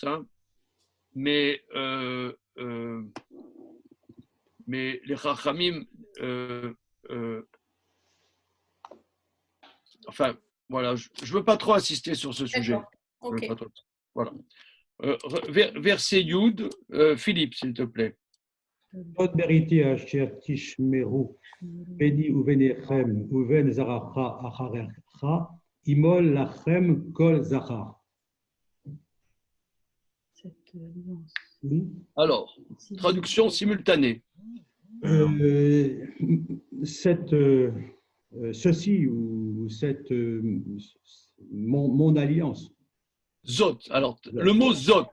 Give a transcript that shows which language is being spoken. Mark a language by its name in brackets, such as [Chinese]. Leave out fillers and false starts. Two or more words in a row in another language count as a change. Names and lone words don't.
[French] Hein, mais les Chachamim, enfin, voilà, je ne veux pas trop insister sur ce sujet. Ok. Voilà. Verset Yud, Philippe, s'il te plaît. [Hebrew] עוד בריתי אשר תשמרו ביני וביניכם ובין זרעך אחריך המול לכם כל זכר. [French] Cette alliance. Oui. Alors, traduction simultanée. Ceci ou cette mon alliance. Zot. Alors, le mot zot,